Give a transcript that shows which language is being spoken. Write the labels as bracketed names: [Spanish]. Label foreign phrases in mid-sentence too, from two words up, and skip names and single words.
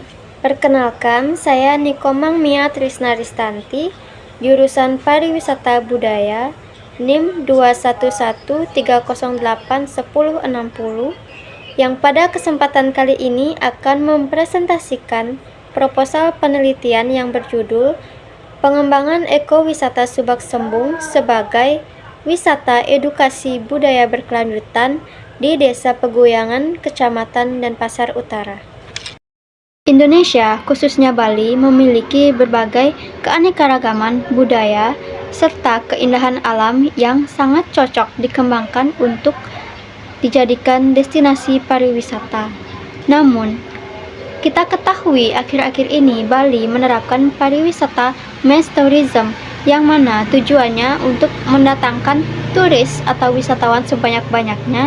[Indonesian] Perkenalkan, saya Nikomang Mia Trisna Ristanti, jurusan Pariwisata Budaya, NIM 211308160, yang pada kesempatan kali ini akan mempresentasikan proposal penelitian yang berjudul Pengembangan Ekowisata Subak Sembung sebagai Wisata Edukasi Budaya Berkelanjutan di Desa Peguyangan, Kecamatan Denpasar Utara. Indonesia, khususnya Bali, memiliki berbagai keanekaragaman budaya serta keindahan alam yang sangat cocok dikembangkan untuk dijadikan destinasi pariwisata. Namun, kita ketahui akhir-akhir ini Bali menerapkan pariwisata [English] mass tourism [Indonesian] yang mana tujuannya untuk mendatangkan turis atau wisatawan sebanyak-banyaknya.